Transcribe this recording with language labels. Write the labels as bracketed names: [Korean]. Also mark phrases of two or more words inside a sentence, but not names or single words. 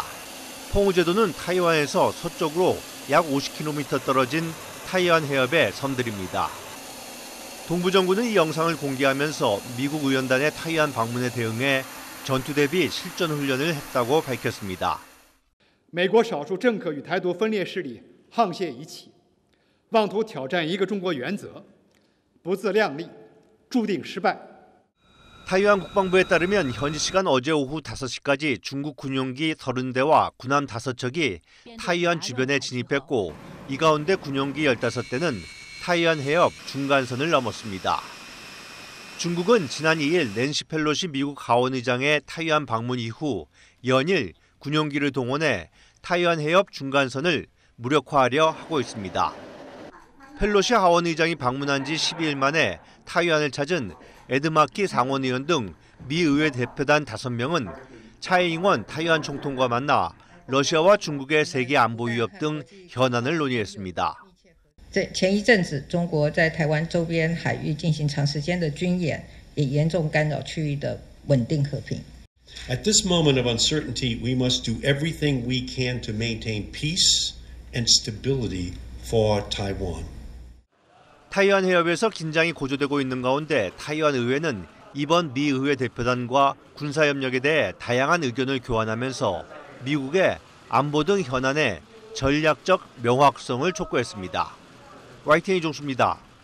[Korean] 퐁우제도는 타이완에서 서쪽으로 약 50km 떨어진 타이완 해협의 섬들입니다. 동부정부는 이 영상을 공개하면서 미국 의원단의 타이완 방문에 대응해 전투 대비 실전 훈련을 했다고 밝혔습니다. [Chinese] 美国少数政客与台独分裂势力沆瀣一气，妄图挑战一个中国原则，不自量力，注定失败。 [Korean] 타이완 국방부에 따르면 현지 시간 어제 오후 5시까지 중국 군용기 30대와 군함 5척이 타이완 주변에 진입했고 이 가운데 군용기 15대는 타이완 해협 중간선을 넘었습니다. 중국은 지난 2일 낸시 펠로시 미국 하원의장의 타이완 방문 이후 연일 군용기를 동원해 타이완 해협 중간선을 무력화하려 하고 있습니다. 펠로시 하원의장이 방문한 지 12일 만에 타이완을 찾은 에드마키 상원의원 등 미 의회 대표단 5명은 차이잉원 타이완 총통과 만나 러시아와 중국의 세계 안보 위협 등 현안을 논의했습니다. [Chinese] 前一阵子，中国在台湾周边海域进行长时间的军演，也严重干扰区域的稳定和平。 [English] At this moment of uncertainty, we must do everything we can to maintain peace and stability for Taiwan. [Korean] 타이완 해협에서 긴장이 고조되고 있는 가운데 타이완 의회는 이번 미 의회 대표단과 군사협력에 대해 다양한 의견을 교환하면서 미국의 안보 등 현안의 전략적 명확성을 촉구했습니다. YTN 이종수입니다.